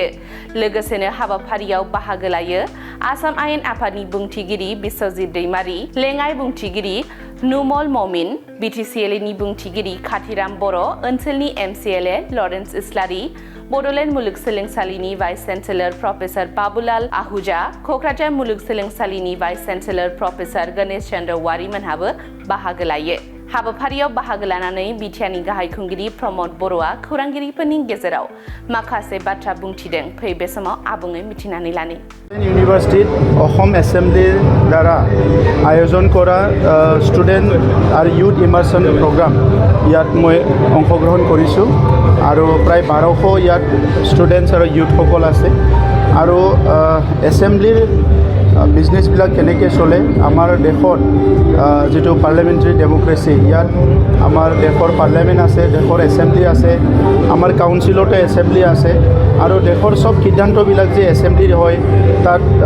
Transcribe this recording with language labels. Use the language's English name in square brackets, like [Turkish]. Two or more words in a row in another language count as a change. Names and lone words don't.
[Bodo] लोगोसेनो हाबाफारियाव बाहागो लायो आसाम आयेन आफादनि बुंथिगिरि बिश्वजित दैमारी, लेङाइ बुंथिगिरि नुमल ममिन, बिटिसिएलनि बुंथिगिरि खाथिराम बर', ओनसोलनि एमसिएलए लरेन्स इस्लारि, बड'लेण्ड मुलुगसोलोंसालिनि [English] vice chancellor professor [Bodo] बाबुलाल आहूजा, क'क्राझार मुलुगसोलोंसालिनि [English] vice chancellor professor [Bodo] गणेश चन्द्र वारी मोनहाबो बाहागो लायो। हाबाफारियाव बाहागो लानानै बिटिआरनि गाहाय खुंगिरि रमद बर'आ खौरांगिरिफोरनि गेजेराव माखासे बाथ्रा बुंथिदों। फै बे समाव आबुङै मिथिनानै लानि। [Assamese] ইউনিভার্সিটিত অসম এসেম্বলিৰ দ্বাৰা আয়োজন কৰা ষ্টুডেণ্ট আৰু ইউথ ইমাৰ্শ্যন প্ৰগ্ৰাম ইয়াত মই অংশগ্ৰহণ কৰিছোঁ আৰু প্ৰায় 1200 ইয়াত ষ্টুডেণ্টছ আৰু ইউথসকল আছে আৰু এসেম্বলিৰ বিজনেছবিলাক কেনেকৈ চলে, আমাৰ দেশত যিটো [English] parliamentary democracy, [Assamese] ইয়াত আমাৰ দেশৰ পাৰ্লিয়ামেণ্ট আছে, দেশৰ এছেম্বলি আছে, আমাৰ কাউন্সিলতে এছেম্বলি আছে আৰু দেশৰ চব সিদ্ধান্তবিলাক যে এছেম্বলিৰ হয় তাত